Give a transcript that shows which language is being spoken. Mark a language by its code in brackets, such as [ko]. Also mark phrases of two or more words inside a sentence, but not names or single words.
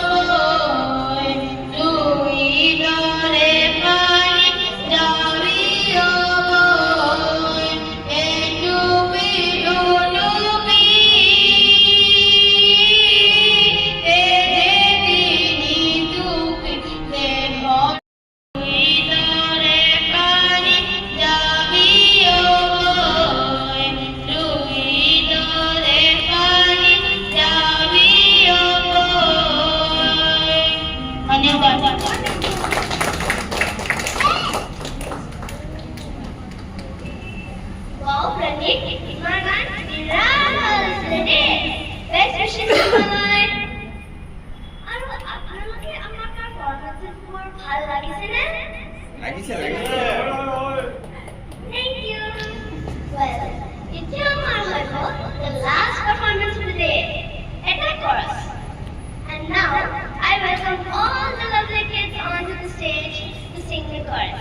[as] ইতৰে পানী যাবি ঐ, এটুপি দুটুপি তিনি টুপি দেহৰ, ইতৰে পানী যাবি ঐ, ইতৰে পানী যাবি ঐ। ধন্যবাদ। Wow, Pratik, তোমাৰ গান বিৰাট [en] Best wishes to my [as] আৰু আপোনালোকে আমাৰ পাৰফৰ্মেন্সবোৰ ভাল লাগিছেনে? লাগিছে [en] Thank you. Well, [as] এতিয়া আমাৰ হৈ গ'ল [en] the last performance of the day. It's a chorus. And now I welcome all the lovely kids onto the stage to sing the chorus.